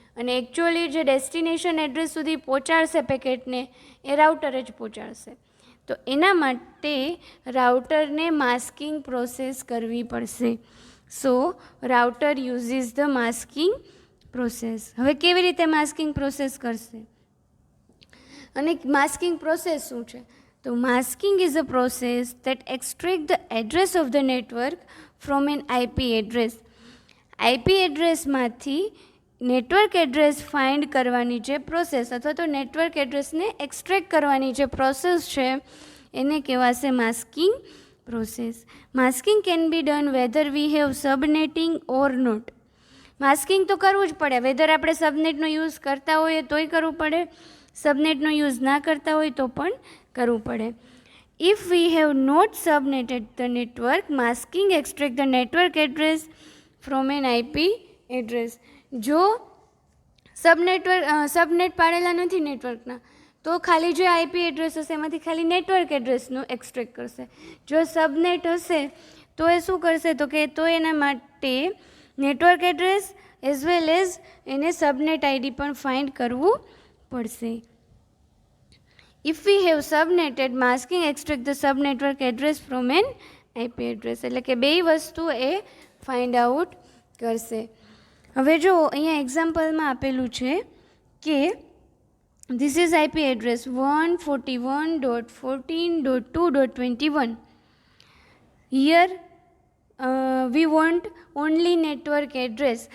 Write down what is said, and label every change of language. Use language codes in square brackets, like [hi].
[gu] અને એકચ્યુઅલી જે destination address સુધી પહોંચાડશે પેકેટને એ રાઉટર જ પહોંચાડશે. તો એના માટે રાઉટરને માસ્કિંગ પ્રોસેસ કરવી પડશે. [en] So router uses the masking process. [gu] હવે કેવી રીતે માસ્કિંગ પ્રોસેસ કરશે અને માસ્કિંગ પ્રોસેસ શું છે? [en] તો masking is a process that extract the address of the network from an IP address. [gu] IP એડ્રેસમાંથી network address find કરવાની જે પ્રોસેસ અથવા તો નેટવર્ક એડ્રેસને એક્સટ્રેક્ટ કરવાની જે પ્રોસેસ છે એને કહેવાશે masking process. [en] Masking can be done whether we have subnetting or not. [gu] Masking તો કરવું જ પડે, વેધર આપણે સબનેટનો યુઝ કરતા હોઈએ તોય કરવું પડે, સબનેટનો યુઝ ના કરતા હોય તો પણ કરવું પડે. [en] If we have not subnetted the network, masking extract the network address from an IP address. [gu] જો સબનેટ પાડેલા નથી નેટવર્કના તો ખાલી જે આઈપી એડ્રેસ હશે એમાંથી ખાલી નેટવર્ક એડ્રેસનું એક્સટ્રેક્ટ કરશે. જો સબનેટ હશે તો એ શું કરશે તો કે તો એના માટે network address [en] as well as [gu] એને સબનેટ આઈડી પણ ફાઇન્ડ કરવું પડશે. [en] If we have subnetted, masking extract the subnetwork address from an IP address. [gu] એટલે કે બે વસ્તુ એ ફાઇન્ડ આઉટ કરશે. હવે જો અહીંયા એક્ઝામ્પલમાં આપેલું છે કે [en] this is [gu] IP address 141.14.2.21. [en] Here we want only network address.